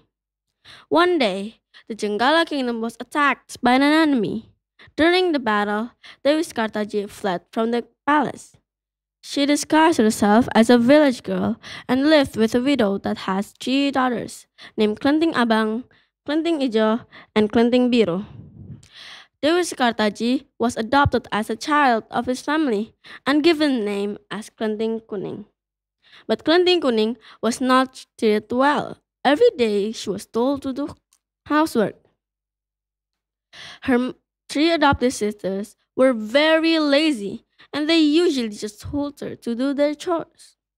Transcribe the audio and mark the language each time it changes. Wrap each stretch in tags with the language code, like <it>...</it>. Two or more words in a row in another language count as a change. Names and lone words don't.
<en>One day, the Jenggala kingdom was attacked by an enemy. During the battle, Dewi Sekartaji fled from the palace. She disguised herself as a village girl and lived with a widow that has 3 daughters, named Klenting Abang, Klenting Ijo, and Klenting Biru. Dewi Sekartaji was adopted as a child of his family and given the name as Klenting Kuning. But Klenting Kuning was not treated well. Every day she was told to do housework. Her 3 adopted sisters were very lazy, and they usually just told her to do their chores.</en>